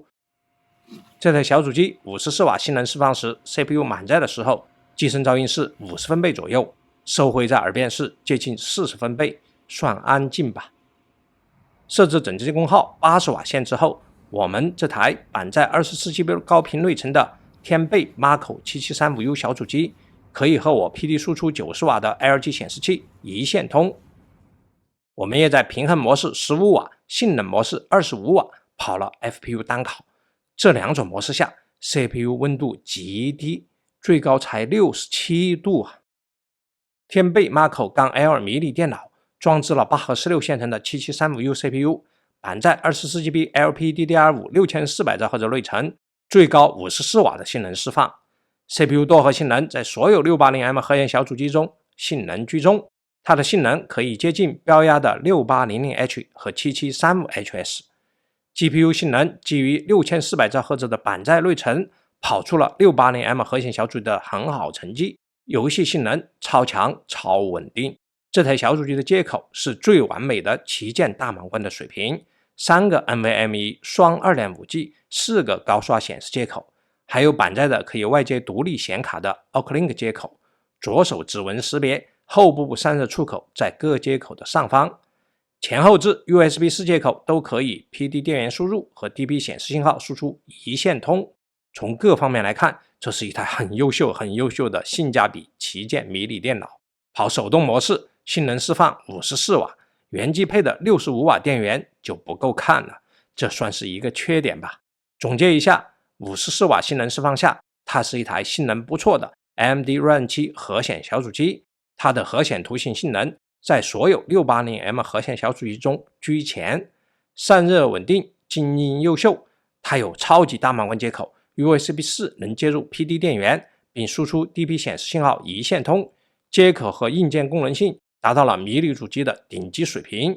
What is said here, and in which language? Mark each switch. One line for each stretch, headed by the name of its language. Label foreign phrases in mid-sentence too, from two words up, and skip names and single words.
Chinese: 這台小主機54瓦性能釋放時 ，CPU 滿載的時候，機身噪音是50分貝左右，收回在耳邊是接近40分貝，算安靜吧。設置整機功耗80瓦限制後，我們這台板載 24GB 高頻內存的天貝 Mako 7735U 小主機，可以和我 PD 輸出90瓦的 LG 顯示器一線通。我們也在平衡模式15瓦、性能模式25瓦跑了 FPU 單烤。這兩種模式下 CPU 溫度極低，最高才67度啊。天貝 Mako-L 迷你電腦裝置了8核16線程的 7735U CPU， 板載 24GB LPDDR5 6400兆赫茲內存，最高54瓦的性能釋放。CPU 多核性能在所有 680M 核显小主機中性能居中，它的性能可以接近標壓的 6800H 和 7735HS。GPU 性能基於6400兆赫茲的板載內存，跑出了 680M 核顯小主機的很好成績。遊戲性能超強超穩定，這台小主機的接口是最完美的旗艦大滿貫的水平，3個 NVMe 雙 2.5G 4個高刷顯示接口，還有板載的可以外接獨立顯卡的 Oclink 接口，左手指紋識別，后部散热出口在各接口的上方。前後置 USB 4接口都可以 PD 電源輸入和 DP 顯示信號輸出一線通。從各方面來看，這是一台很優秀的性價比旗艦迷你電腦。跑手動模式，性能釋放54瓦，原機配的65瓦電源就不夠看了，這算是一個缺點吧。總結一下，54瓦性能釋放下，它是一台性能不錯的 AMD Radeon 7核顯小主機，它的核显图形性能在所有 680M 核顯小主機中居前，散熱穩定，靜音優秀。它有超級大滿貫接口 ，USB 4能接入 PD 電源，並輸出 DP 顯示信號一線通，接口和硬件功能性達到了迷你主機的頂級水平。